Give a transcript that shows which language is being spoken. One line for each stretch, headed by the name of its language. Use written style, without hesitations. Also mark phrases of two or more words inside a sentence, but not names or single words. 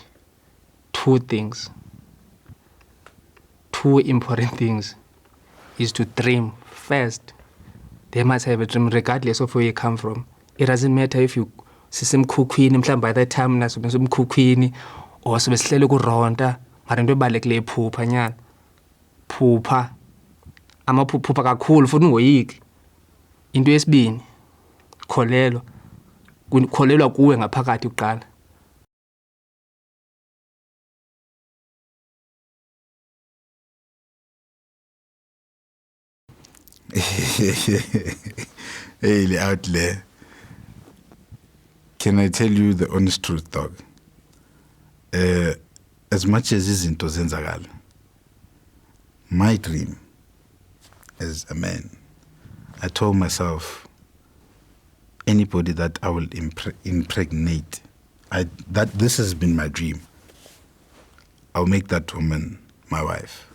English: Two things. Two important things is to dream first. They must have a dream regardless of where you come from. It doesn't matter if you sisemkhukhwini, by that time nasemkhukhwini or
Zulu: sebesihlele kuronta, mara into ebalulekileyo iphupha nyana. Phupha. Amaphupha kakhulu futhi ungoyiki. Into yesibini, kholelwa. Kholelwa kuwe ngaphakathi kuqala.
English: Hey, out there. Can I tell you the honest truth, dog? As much as
Zulu: izinto zenzakala,
English: my dream as a man, I told myself, anybody that I will impregnate, that this has been my dream. I'll make that woman my wife.